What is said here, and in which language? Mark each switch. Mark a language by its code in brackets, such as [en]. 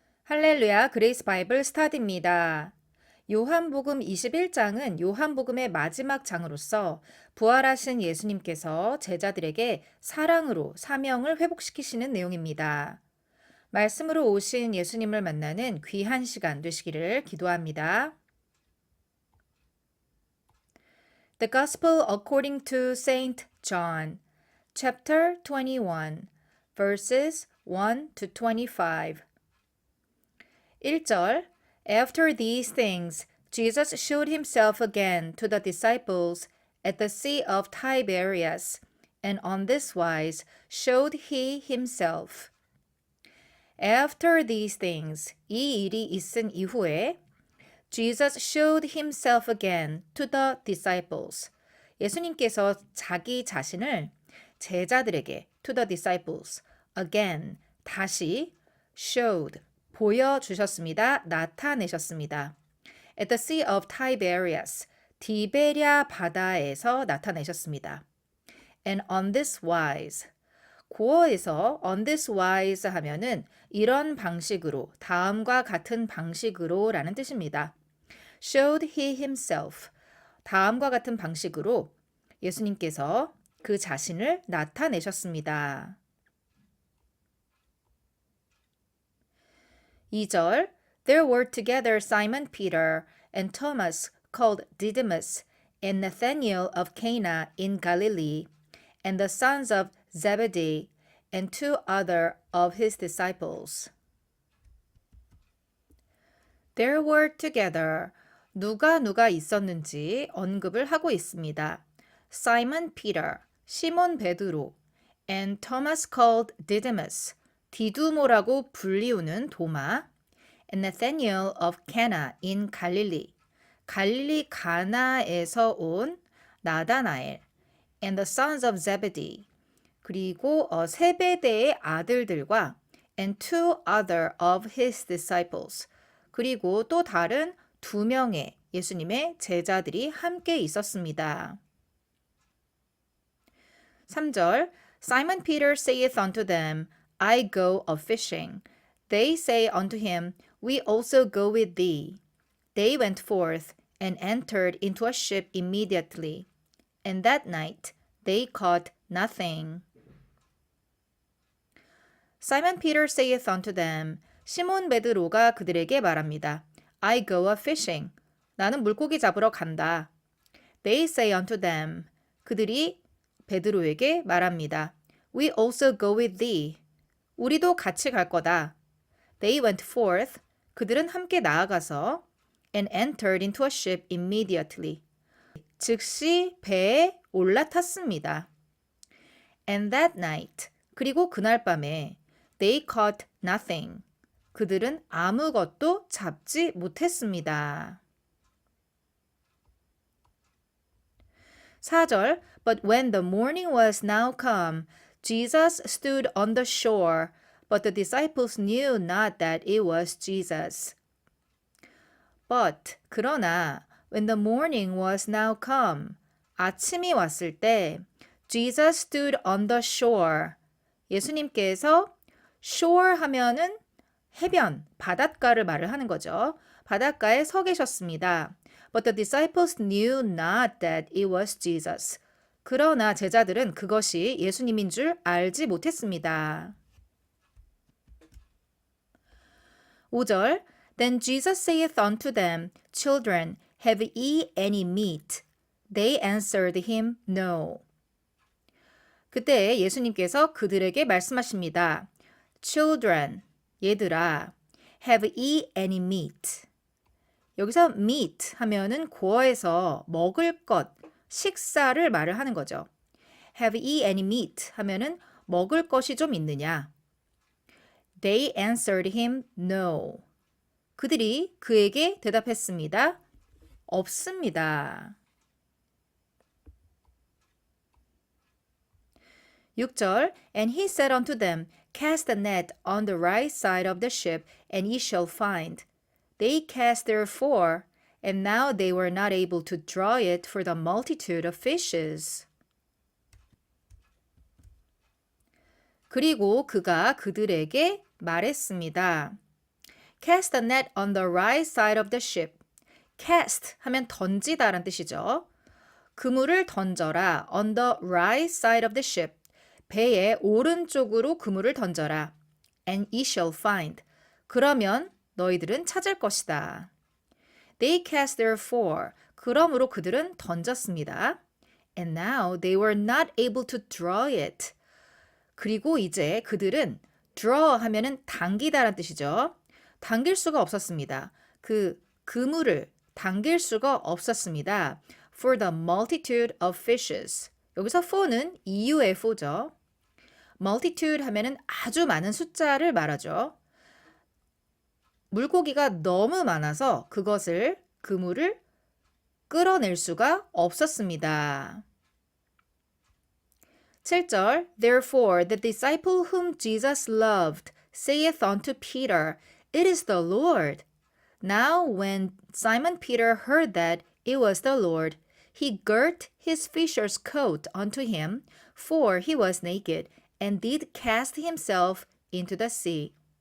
[ko] 할렐루야 그레이스 바이블 스타디입니다. 요한복음 21장은 요한복음의 마지막 장으로서 부활하신 예수님께서 제자들에게 사랑으로 사명을 회복시키시는 내용입니다. 말씀으로 오신 예수님을 만나는 귀한 시간 되시기를 기도합니다. [en] The Gospel according to Saint John, chapter 21, verses 1 to 25. 1절 After these things, Jesus showed himself again to the disciples at the Sea of Tiberias, and on this wise showed he himself. After these things, [ko] 이 일이 있은 이후에 [en] Jesus showed himself again to the disciples. [ko] 예수님께서 자기 자신을 제자들에게 [en] to the disciples again [ko] 다시 showed 보여주셨습니다. 나타내셨습니다. [en] At the Sea of Tiberias, [ko] 디베랴 바다에서 나타내셨습니다. [en] And on this wise, [ko] 고어에서 [en] on this wise [ko] 하면은 이런 방식으로, 다음과 같은 방식으로 라는 뜻입니다. [en] Showed he himself, [ko] 다음과 같은 방식으로 예수님께서 그 자신을 나타내셨습니다. [en] 2절 There were together Simon Peter and Thomas called Didymus and Nathanael of Cana in Galilee and the sons of Zebedee and two other of his disciples. There were together 누가 있었는지 언급을 하고 있습니다. Simon Peter, [ko] 시몬 베드로 [en] and Thomas called Didymus, [ko] 디두모라고 불리우는 도마, [en] and Nathanael of Cana in Galilee, [ko] 갈릴리 가나에서 온 나다나엘, [en] and the sons of Zebedee, [ko] 그리고 세베대의 아들들과 [en] and two other of his disciples, [ko] 그리고 또 다른 두 명의 예수님의 제자들이 함께 있었습니다. [en] 3절 Simon Peter saith unto them, I go a-fishing. They say unto him, We also go with thee. They went forth and entered into a ship immediately. And that night they caught nothing. Simon Peter saith unto them, [ko] 시몬 베드로가 그들에게 말합니다. [en] I go a-fishing. [ko] 나는 물고기 잡으러 간다. [en] They say unto them. [ko] 그들이 베드로에게 말합니다. [en] We also go with thee. [ko] 우리도 같이 갈 거다. [en] They went forth. [ko] 그들은 함께 나아가서 [en] and entered into a ship immediately. [ko] 즉시 배에 올라탔습니다. [en] And that night. [ko] 그리고 그날 밤에 [en] they caught nothing. [ko] 그들은 아무것도 잡지 못했습니다. [en] 4절 But when the morning was now come, Jesus stood on the shore, but the disciples knew not that it was Jesus. But [ko] 그러나 [en] when the morning was now come, [ko] 아침이 왔을 때 [en] Jesus stood on the shore. [ko] 예수님께서 shore 하면은 해변, 바닷가를 말을 하는 거죠. 바닷가에 서 계셨습니다. [en] But the disciples knew not that it was Jesus. [ko] 그러나 제자들은 그것이 예수님인 줄 알지 못했습니다. [en] 5절 Then Jesus saith unto them, Children, have ye any meat? They answered him, No. [ko] 그때 예수님께서 그들에게 말씀하십니다. [en] Children, [ko] 얘들아, [en] have ye any meat? [ko] 여기서 meat 하면은 고어에서 먹을 것, 식사를 말을 하는 거죠. [en] Have ye any meat? [ko] 하면은 먹을 것이 좀 있느냐? [en] They answered him, No. [ko] 그들이 그에게 대답했습니다. 없습니다. [en] 6절 And he said unto them, Cast the net on the right side of the ship, and ye shall find. They cast therefore, and now they were not able to draw it for the multitude of fishes. [ko] 그리고 그가 그들에게 말했습니다. [en] Cast the net on the right side of the ship. [ko] Cast 하면 던지다 라는 뜻이죠. 그물을 던져라. [en] On the right side of the ship. [ko] 배의 오른쪽으로 그물을 던져라. [en] And ye shall find. [ko] 그러면 너희들은 찾을 것이다. [en] They cast therefore. [ko] 그러므로 그들은 던졌습니다. [en] And now they were not able to draw it. [ko] 그리고 이제 그들은 draw 하면은 당기다라는 뜻이죠. 당길 수가 없었습니다. 그 그물을 당길 수가 없었습니다. [en] For the multitude of fishes. [ko] 여기서 for는 이유의 for죠. multitude 하면은 아주 많은 숫자를 말하죠. 물고기가 너무 많아서 그것을 그물을 끌어낼 수가 없었습니다. [en] 7절 Therefore the disciple whom Jesus loved saith unto Peter, It is the Lord. Now when Simon Peter heard that it was the Lord, he girt his fisher's coat unto him, for he was naked, and did cast himself into the sea.